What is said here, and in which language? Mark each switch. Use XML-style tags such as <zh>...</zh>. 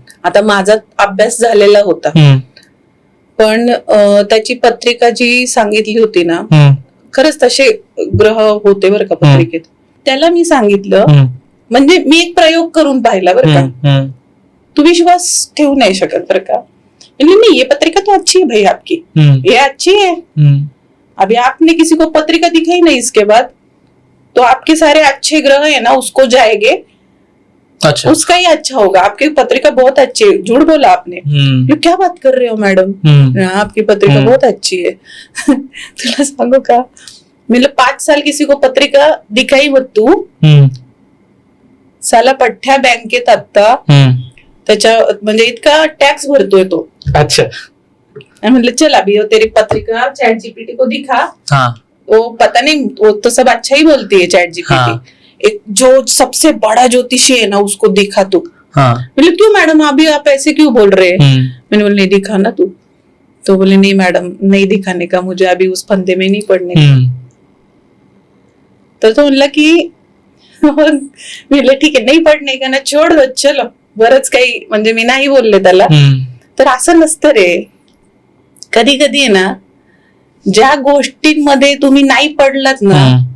<mr>आता माझा अभ्यास झालेला होता, पण त्याची पत्रिका जी सांगितली होती ना, खरंच तसे ग्रह होते बरं का पत्रिकेत. त्याला मी सांगितलं, म्हणजे मी एक प्रयोग करून पाहिला बरं का, तू विश्वास ठेवू नाही शकत बरं का.</mr> <hi>नहीं, ये पत्रिका तो अच्छी है भाई आपकी, ये अच्छी है. अभी आपने किसी को पत्रिका दिखाई नहीं, इसके बाद तो आपके सारे अच्छे ग्रह है ना उसको जाएंगे. अच्छा. उसका ही अच्छा होगा. आपकी पत्रिका बहुत अच्छी है. झूठ बोला आपने. ये क्या बात कर रहे हो मैडम, आपकी पत्रिका बहुत अच्छी है.</hi> <mr>तुला सांगू का,</mr> <hi>मतलब 5 साल किसी को पत्रिका दिखाई मत तू.</hi> <mr>साला पठ्ठ्या बँकेत आता त्याच्या म्हणजे इतका टॅक्स भरतोय तो.</mr> <hi>अच्छा. मतलब चल अभी तेरी पत्रिका चैट जीपीटी को दिखा. वो पता नहीं, वो तो सब अच्छा ही बोलती है चैट जीपीटी. एक जो सबसे बड़ा ज्योतिषी है ना उसको दिखा तू. बोले क्यों मैडम अभी आप ऐसे क्यों बोल रहे हैं? मैंने बोला नहीं दिखा ना तू. तो बोले नहीं मैडम नहीं दिखाने का, मुझे अभी उस फंदे में नहीं पड़ने का.</hi> <mr>तर तो म्हणला की ठीक आहे नाही पडणे का ना,</mr> <hi>छोड दो चलो.</hi> <mr>बरंच काही म्हणजे मी नाही बोलले त्याला. तर असं नसतं रे. कधी कधी आहे ना, ज्या गोष्टींमध्ये तुम्ही नाही पडलात ना</mr>